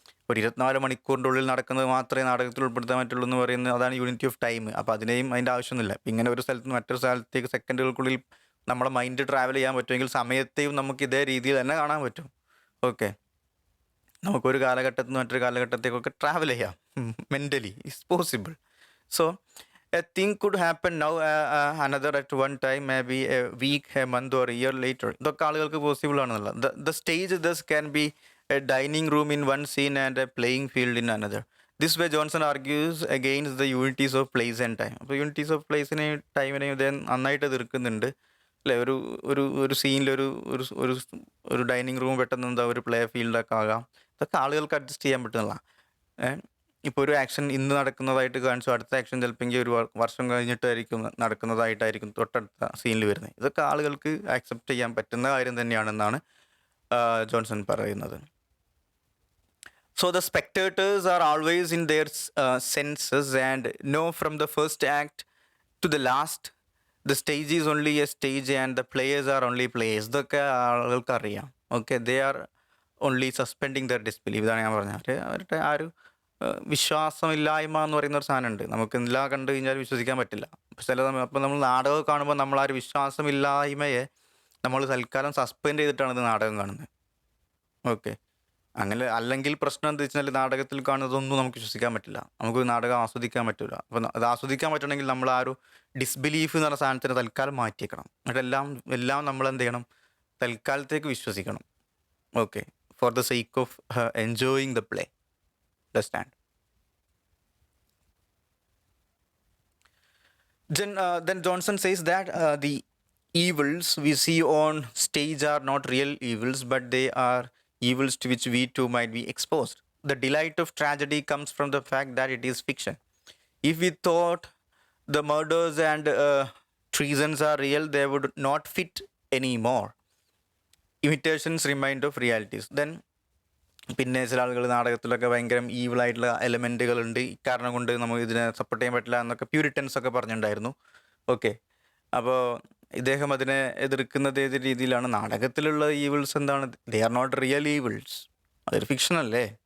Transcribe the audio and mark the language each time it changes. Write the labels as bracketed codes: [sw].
[ml] ഒരു 24 മണിക്കൂറിൻ്റെ ഉള്ളിൽ നടക്കുന്നത് മാത്രമേ നാടകത്തിൽ ഉൾപ്പെടുത്താൻ പറ്റുള്ളൂ എന്ന് പറയുന്നത് അതാണ് യൂണിറ്റി ഓഫ് ടൈം. അപ്പോൾ അതിനെയും അതിൻ്റെ ആവശ്യമൊന്നുമില്ല. ഇങ്ങനെ ഒരു സ്ഥലത്ത് നിന്ന് മറ്റൊരു സ്ഥലത്തേക്ക് സെക്കൻഡുകൾക്കുള്ളിൽ നമ്മളെ മൈൻഡ് ട്രാവൽ ചെയ്യാൻ പറ്റുമെങ്കിൽ സമയത്തെയും നമുക്ക് ഇതേ രീതിയിൽ തന്നെ കാണാൻ പറ്റും. ഓക്കെ, നമുക്കൊരു കാലഘട്ടത്തിൽ നിന്ന് മറ്റൊരു കാലഘട്ടത്തേക്കൊക്കെ ട്രാവൽ ചെയ്യാം mentally, [en] It's possible. So a thing could happen now, another at one time, maybe a week, a month or a year later. [ml] ഇതൊക്കെ ആളുകൾക്ക് പോസിബിൾ ആണെന്നുള്ള. [en] The stage thus can be a dining room in one scene and a playing field in another. This way Johnson argues against the unities of place and time. [ml] അപ്പോൾ unities of പ്ലേസിനെയും ടൈമിനെയും ഇദ്ദേഹം നന്നായിട്ട് എതിർക്കുന്നുണ്ട് അല്ലേ. ഒരു സീനിൽ ഒരു dining room പെട്ടെന്ന് എന്താ ഒരു പ്ലേ ഫീൽഡൊക്കെ ആകാം. ഇതൊക്കെ ആളുകൾക്ക് അഡ്ജസ്റ്റ് ചെയ്യാൻ പറ്റുന്നില്ല. ഇപ്പോൾ ഒരു ആക്ഷൻ ഇന്ന് നടക്കുന്നതായിട്ട് കാണിച്ചു, അടുത്ത ആക്ഷൻ ചിലപ്പോൾ ഒരു വർഷം കഴിഞ്ഞിട്ടായിരിക്കും നടക്കുന്നതായിട്ടായിരിക്കും തൊട്ടടുത്ത സീനിൽ വരുന്നത്. ഇതൊക്കെ ആളുകൾക്ക് ആക്സെപ്റ്റ് ചെയ്യാൻ പറ്റുന്ന കാര്യം തന്നെയാണെന്നാണ് ജോൺസൺ പറയുന്നത്. [en] So the spectators are always in their senses and know from the first act to the last the stage is only a stage and the players are only players. [ml] ഇതൊക്കെ ആളുകൾക്ക് അറിയാം. [en] Okay, they are only suspending their disbelief. [ml] ഇതാണ് ഞാൻ പറഞ്ഞത്. അവരുടെ ആ ഒരു വിശ്വാസമില്ലായ്മ എന്ന് പറയുന്ന ഒരു സാധനമുണ്ട്. നമുക്ക് എല്ലാം കണ്ടു കഴിഞ്ഞാൽ വിശ്വസിക്കാൻ പറ്റില്ല. അപ്പോൾ നമ്മൾ നാടകം കാണുമ്പോൾ നമ്മൾ ആ ഒരു വിശ്വാസമില്ലായ്മയെ നമ്മൾ തൽക്കാലം സസ്പെൻഡ് ചെയ്തിട്ടാണ് ഇത് നാടകം കാണുന്നത്. ഓക്കെ, അങ്ങനെ അല്ലെങ്കിൽ പ്രശ്നം എന്താ വെച്ചാൽ നാടകത്തിൽ കാണുന്നതൊന്നും നമുക്ക് വിശ്വസിക്കാൻ പറ്റില്ല, നമുക്ക് നാടകം ആസ്വദിക്കാൻ പറ്റില്ല. അപ്പോൾ അത് ആസ്വദിക്കാൻ പറ്റണമെങ്കിൽ നമ്മൾ ആ ഒരു ഡിസ്ബിലീഫ് എന്ന് പറഞ്ഞ സാധനത്തിന് തൽക്കാലം മാറ്റിയേക്കണം. എല്ലാം നമ്മൾ എന്ത് ചെയ്യണം, തൽക്കാലത്തേക്ക് വിശ്വസിക്കണം. [en] Okay, for the sake of enjoying the play. Understand? Then Johnson says that the evils we see on stage are not real evils, but they are evils to which we too might be exposed. The delight of tragedy comes from the fact that it is fiction. If we thought the murders and treasons are real, they would not fit anymore. Imitations remind of realities. [ml] Then പിന്നെ ചില ആളുകൾ നാടകത്തിലൊക്കെ ഭയങ്കര ഈവിളായിട്ടുള്ള എലമെൻറ്റുകളുണ്ട്, ഇക്കാരണം കൊണ്ട് നമുക്ക് ഇതിനെ support ചെയ്യാൻ പറ്റില്ല എന്നൊക്കെ പ്യൂരിറ്റൻസ് ഒക്കെ പറഞ്ഞിട്ടുണ്ടായിരുന്നു. ഓക്കെ, അപ്പോൾ ഇദ്ദേഹം അതിനെ എതിർക്കുന്നത് ഏത് രീതിയിലാണ്? നാടകത്തിലുള്ള ഈവിൾസ് എന്താണ്? [en] they are not real evils, [ml] അതൊരു ഫിക്ഷൻ അല്ലേ.